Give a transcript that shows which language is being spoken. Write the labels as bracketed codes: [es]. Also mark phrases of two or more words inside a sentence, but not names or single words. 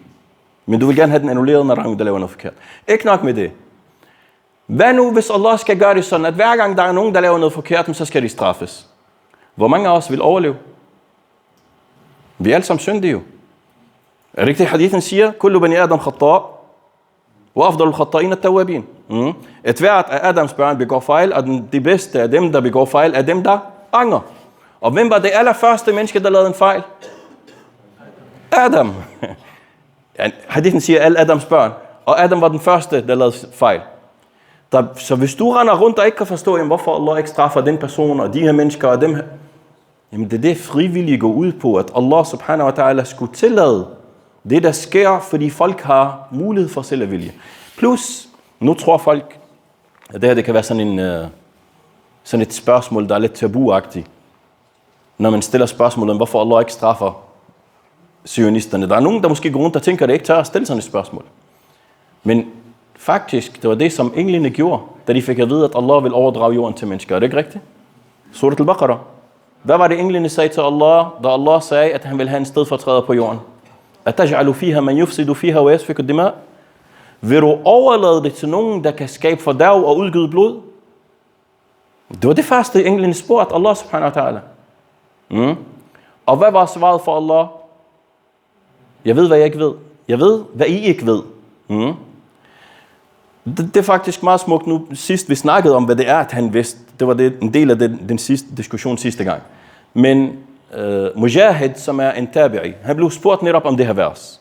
[da] Men du vil gerne have den annulleret, når der er nogen, der laver noget forkert. Ikke nok med det. Hvad nu, hvis Allah skal gøre det sådan, at hver gang der er nogen, der laver noget forkert, så skal de straffes? Hvor mange af os vil overleve? Vi er alle sammen syndige jo. Er det ikke det, hadithen siger? [ar] كل بني آدم خطاء وأفضل الخطائين التوابين. [da] Et hvert af Adams børn begår fejl, og de bedste af dem, der begår fejl, er dem, der angrer. Og hvem var det allerførste menneske, der lavede en fejl? Adam. Hadithen siger alle Adams børn, og Adam var den første, der lavede fejl. Så hvis du render rundt og ikke kan forstå, hvorfor Allah ikke straffer den person, og de her mennesker, og dem her, jamen det er det frivillige går ud på, at [ar] الله سبحانه وتعالى [da] skulle tillade det, der sker, fordi folk har mulighed for selv at vælge. Plus, nu tror folk, at det her det kan være sådan et spørgsmål, der er lidt tabuagtigt. Når man stiller spørgsmålet om, hvorfor Allah ikke straffer zionisterne. Der er nogen, der måske går rundt og tænker, at det ikke tør at stille sådan et spørgsmål. Men faktisk, det var det, som englene gjorde, da de fik at vide, at Allah vil overdrage jorden til mennesker. Er det ikke rigtigt? Surat al-Baqarah. Hvad var det, englene sagde til Allah, da Allah sagde, at han vil have en stedfortræder på jorden? [ar] أتجعل فيها من يفسد فيها ويسفك دماء'? [da] Vil du overlade det til nogen, der kan skabe fordærv og udgyde blod? Det var det første, englene spurgte [ar] الله سبحانه وتعالى. [da] Og hvad var svaret for Allah? Jeg ved, hvad jeg ikke ved. Jeg ved, hvad I ikke ved. Det er faktisk meget smukt nu. Sidst vi snakkede om, hvad det er, at han vidste. Det var en del af den sidste diskussion sidste gang. Men Mujahid, som er en tabi'i, han blev spurgt netop om det her vers.